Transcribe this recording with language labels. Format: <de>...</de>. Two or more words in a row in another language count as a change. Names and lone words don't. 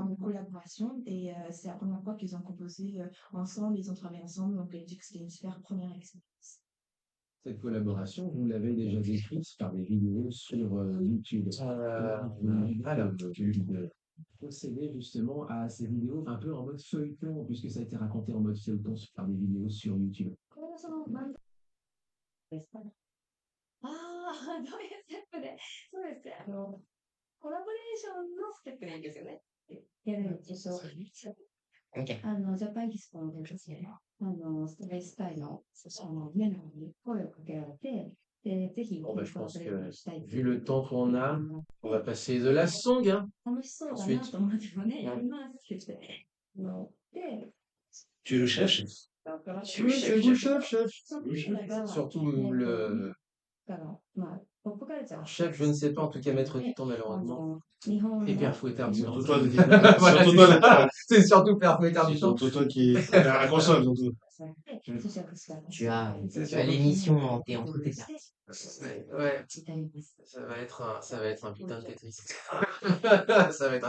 <fr>dans une collaboration et c'est la première fois qu'ils ont composé ensemble, ils ont travaillé ensemble, donc elle dit que c'était une super première expérience. cette collaboration, vous l'avez déjà décrite par des vidéos sur YouTube. Alors, procéder justement à ces vidéos un peu en mode feuilleton, puisque ça a été raconté en mode feuilleton par des vidéos sur YouTube.</fr> <ja>ああ、どういうステップで、そうですね、コラボレーションのステップなんですよね。やるんですよ。</ja> <fr>Ok.</fr> <ja>ジャパンギスポのですね、ストレスタイの、メンバーに声をかけられて、で、ぜひ、</ja> <fr>Bon, bah, je</fr> <ja>コラ</ja> <fr>pense</fr> <ja>ボレーションしたい</ja> <fr>que vu le temps qu'on a, on va passer de la song, hein.</fr> <ja>楽しそうだなと思ってもね、やりますって言って。で、</ja> <fr>Tu es le chef?</fr> <ja>だから、</ja> <fr>Oui, c'est vous, chef.</fr> <ja>その時が</ja> <fr>Surtout le</fr> <ja>だから、まあ、ポップカルチャー</ja> <fr>chef, je ne sais pas, en tout cas, maître du temps, malheureusement.</fr> <ja>日本</ja> <fr>Et</fr> <ja>の</ja> <fr>Père Fouettard du Surtout temps. toi, Voilà, surtout c'est toi, ça. C'est surtout Père Fouettard du temps. surtout toi qui est à la console, surtout. Mm. Tu as l'émission t'es entre tes pattes. Ouais, ça va être un putain de Tetris. Ça va être un</fr>